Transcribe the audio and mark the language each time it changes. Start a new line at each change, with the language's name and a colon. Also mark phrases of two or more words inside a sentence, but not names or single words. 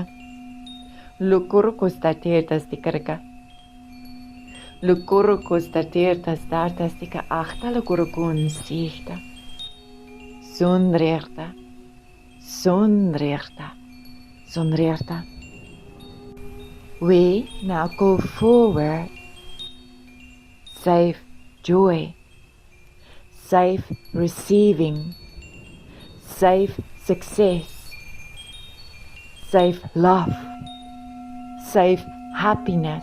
English: Lokorokos tateertas te karaka. Lokorokos tateertas dartas te ka achta lokorokun sichta. Sonreerta. Sonreerta. Sonreerta. We now go forward. Safe joy. Safe receiving. Safe success. Safe love. Safe happiness.